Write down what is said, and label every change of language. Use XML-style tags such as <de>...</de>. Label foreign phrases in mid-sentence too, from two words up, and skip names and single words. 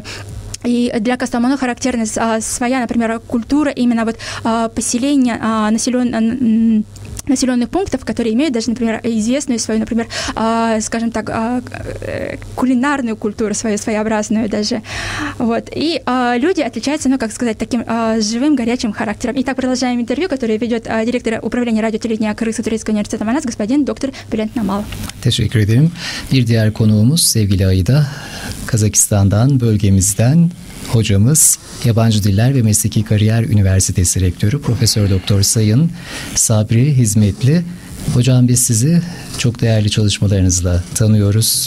<ru>И для Кастамону характерна своя, например, культура именно поселения, населенных пунктов, которые имеют даже, например, известную свою, например, скажем так, кулинарную культуру, свою своеобразную даже. И люди отличаются, таким живым, горячим характером. Итак, продолжаем интервью, которое ведет директор управления радиотелевидения Kırgızsко-турецкого университета «Манас» господин доктор Билент Намал.</ru> <tr>Teşekkür ederim. Bir diğer konuğumuz sevgili Aida, Kazakistan'dan, bölgemizden hocamız, Yabancı Diller ve Mesleki Kariyer Üniversitesi Rektörü Profesör Doktor Sayın Sabri Hizmetli. Hocam biz sizi çok değerli çalışmalarınızla tanıyoruz.</tr>